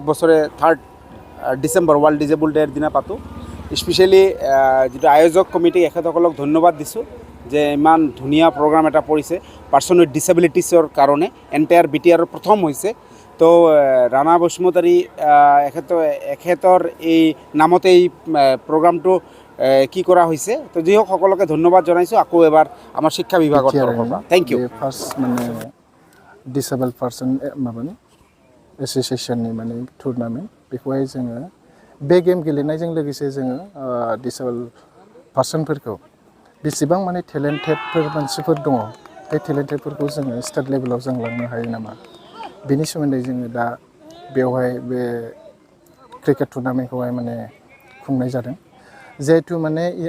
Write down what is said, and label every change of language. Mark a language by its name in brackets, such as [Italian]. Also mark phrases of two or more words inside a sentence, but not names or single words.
[Assamese] বছৰে 3rd ডিচেম্বৰ ৱৰ্ল্ড ডিজেবল ডে'ৰ দিনা পাতোঁ স্পেচিয়েলি যিটো আয়োজক কমিটি এখেতসকলক ধন্যবাদ দিছোঁ যে ইমান ধুনীয়া প্ৰগ্ৰাম এটা পৰিছে [English] person with disabilities [Assamese] কাৰণে এণ্টায়াৰ বিটিআৰৰ প্ৰথম হৈছে তো ৰাণা বসুমতাৰী এখেতৰ এই নামতে এই প্ৰগ্ৰামটো কি কৰা হৈছে তো যি হওক সকলোকে ধন্যবাদ জনাইছোঁ আকৌ এবাৰ আমাৰ শিক্ষা বিভাগৰ তৰফৰ পৰা [English] thank you [Bodo] ফাৰ্ষ্ট মানে [English] disabled person [Bodo] মাबानि एसोसिएशननि माने टुर्नामेन्ट बेखौहाय जोङो बे गेम गेलेनायजों लोगोसे जोङो [English] disabled persons [Bodo] बेसेबां माने टेलेन्टेडफोर मानसिफोर दङ बे टेलेन्टेडफोरखौ जोङो [English] state level [Bodo] जों लांनो हायो नामा बेनि सोमोन्दै जोङो दा बेवहाय बे [English] cricket tournament [Bodo] माने खुंनाय जादों जिहेतु माने